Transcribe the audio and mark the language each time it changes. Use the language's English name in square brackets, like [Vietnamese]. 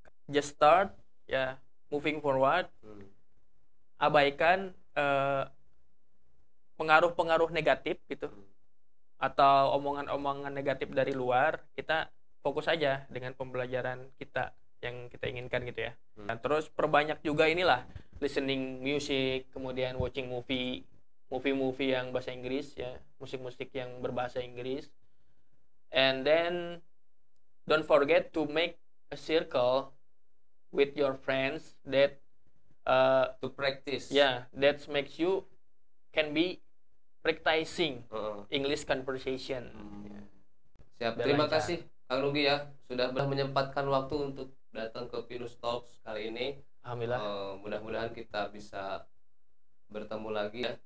[English] Just start ya, moving forward. [Indonesian] Abaikan pengaruh-pengaruh negatif gitu, atau omongan-omongan negatif dari luar. Kita fokus aja dengan pembelajaran kita yang kita inginkan gitu ya. Dan terus perbanyak juga inilah [English] listening music, [Indonesian] kemudian [English] watching movie [Indonesian] yang bahasa Inggris ya, musik-musik yang berbahasa Inggris. [English] And then don't forget to make a circle with your friends that to practice. Yeah, that makes you can be practicing English conversation. [Indonesian] Siap. Terima kasih Kang Lugi ya, sudah menyempatkan waktu untuk datang ke Venus Talks kali ini. Alhamdulillah. Mudah-mudahan kita bisa bertemu lagi ya.